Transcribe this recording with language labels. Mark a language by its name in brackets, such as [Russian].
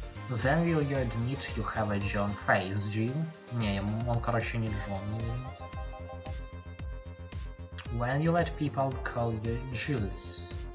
[English] Then will you admit you have a John face, Jill? [Russian] Не, он, короче, не Джон ядрит. [English] When you let people call you Jules.